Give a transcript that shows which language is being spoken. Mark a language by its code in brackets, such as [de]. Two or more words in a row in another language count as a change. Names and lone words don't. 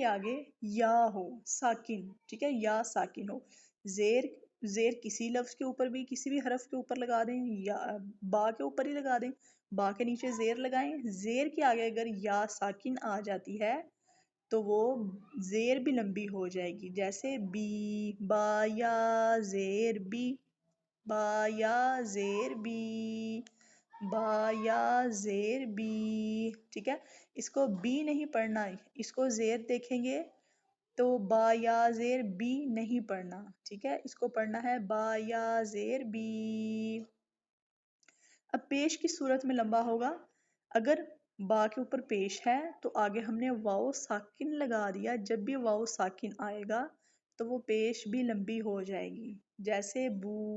[ur] آگے یا ہو ساکن، ٹھیک ہے، یا ساکن ہو، زیر کسی لفظ کے اوپر بھی کسی بھی حرف کے اوپر لگا دیں، یا با کے اوپر ہی لگا دیں، با کے نیچے زیر لگائیں، زیر کے آگے اگر یا ساکن آ جاتی ہے تو وہ زیر بھی لمبی ہو جائے گی، جیسے بی، با یا زیر بی، با یا زیر بی، با یا زیر بی، ٹھیک ہے۔ اس کو بی نہیں پڑھنا، اس کو زیر دیکھیں گے تو با یا زیر بی نہیں پڑھنا، ٹھیک ہے، اس کو پڑھنا ہے با یا زیر بی۔ اب پیش کی صورت میں لمبا ہوگا، اگر با کے اوپر پیش ہے تو آگے ہم نے واو ساکن لگا دیا، جب بھی واو ساکن آئے گا تو وہ پیش بھی لمبی ہو جائے گی، جیسے بو،